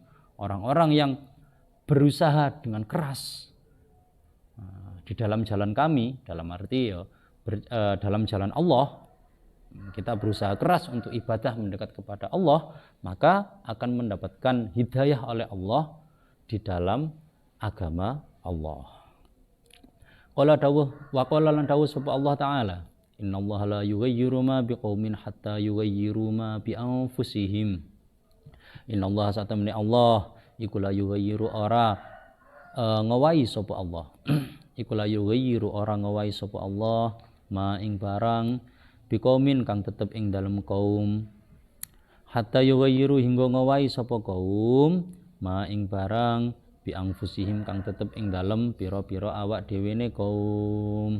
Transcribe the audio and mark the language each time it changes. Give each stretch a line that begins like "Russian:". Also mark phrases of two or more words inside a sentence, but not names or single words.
Indonesian: Orang-orang yang berusaha dengan keras di dalam jalan kami, dalam arti ya dalam jalan Allah, kita berusaha keras untuk ibadah mendekat kepada Allah, maka akan mendapatkan hidayah oleh Allah di dalam agama Allah.
Arabic: Qala dawuh wa qala
Javanese: lan dawuh sapa
Arabic: Allah taala إن الله لا يغير ما بقوم حتى يغيروا ما بأنفسهم.
Javanese: Innallaha satamni Allah iku
Arabic: لا يغير
Javanese: ora ngawahi sapa Allah. Iku
Arabic: لا يغير
Javanese: ora ngawahi sapa Allah ma ing barang biqaumin kang tetep ing dalem kaum
Arabic: حتى يغيروا
Javanese: hingga ngawahi sapa kaum ma ing barang
Arabic: بأنفسهم
Javanese: kang tetep ing dalem pira-pira awak dhewe ne kaum.